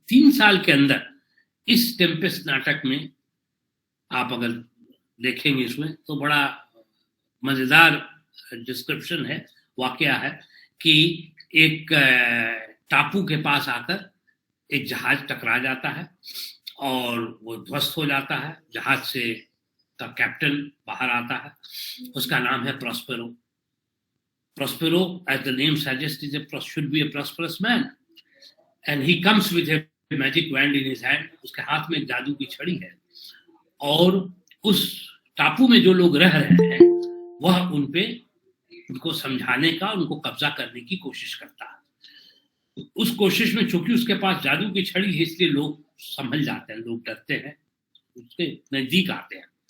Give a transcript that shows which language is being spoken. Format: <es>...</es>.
<hi>3 साल के अंदर इस टेम्पेस्ट नाटक में आप अगर देखेंगे इसमें, तो बड़ा मजेदार डिस्क्रिप्शन है, वाकया है कि एक टापू के पास आकर एक जहाज टकरा जाता है और वो ध्वस्त हो जाता है। जहाज से का कैप्टन बाहर आता है, उसका नाम है Prospero.</hi> <en>Prospero, as the name suggests, should be a prosperous man, and he comes with a magic wand in his hand.</en> <hi>उसके हाथ में एक जादू की छड़ी है, और उस टापू में जो लोग रह रहे हैं, वह उनको समझाने का, उनको कब्जा करने की कोशिश करता है। उस कोशिश में चूंकि उसके पास जादू की छड़ी है, इसलिए लोग संभल जाते हैं, लोग डरते हैं, उसके नजदीक आते हैं।</hi>